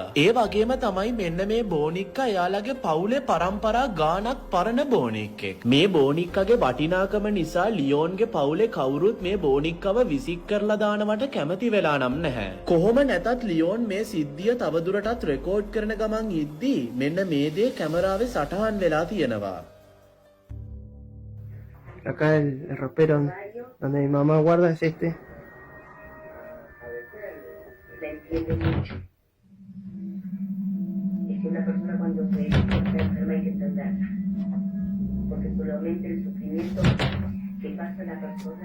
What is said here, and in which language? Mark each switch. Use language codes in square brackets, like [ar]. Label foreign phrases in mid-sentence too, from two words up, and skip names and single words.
[si] ඒ වගේම තමයි මෙන්න මේ බෝනික්කා එයාලගේ පවුලේ පරම්පරා ගානක් පරණ බෝනික්කෙක්. මේ බෝනික්කගේ වටිනාකම නිසා ලියෝන්ගේ පවුලේ කවුරුත් මේ බෝනික්කව විසික් කරලා දානවට කැමති වෙලා නම් නැහැ. කොහොම නැතත් ලියෝන් මේ සිද්ධිය තවදුරටත් රෙකෝඩ් කරන ගමන් ඉද්දී මෙන්න මේ දේ කැමරාවේ සටහන් වෙලා තියෙනවා. [es] Acá el ropero donde mi mamá guarda es este. Una persona cuando se enferma hay que entenderla, porque solamente el sufrimiento que pasa la persona.